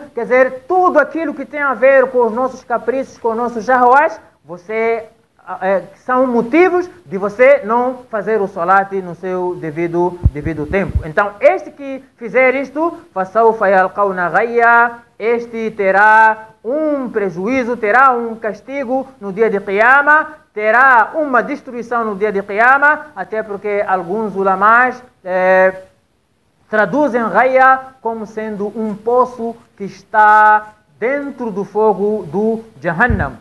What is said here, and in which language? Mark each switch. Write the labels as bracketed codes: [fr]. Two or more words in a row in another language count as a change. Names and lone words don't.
[pt] Quer dizer, tudo aquilo que tem a ver com os nossos caprichos, com os nossos shahwats, são motivos de você não fazer o salat no seu devido tempo. Então, este que fizer isto, [ar] فَسَوْفَ يَلْقَوْنَ غَيًّا, [pt] este terá um prejuízo, terá um castigo no dia de Qiyamah, terá uma destruição no dia de Qiyamah, até porque alguns ulamás traduzem Ghaya como sendo um poço que está dentro do fogo do Jahannam.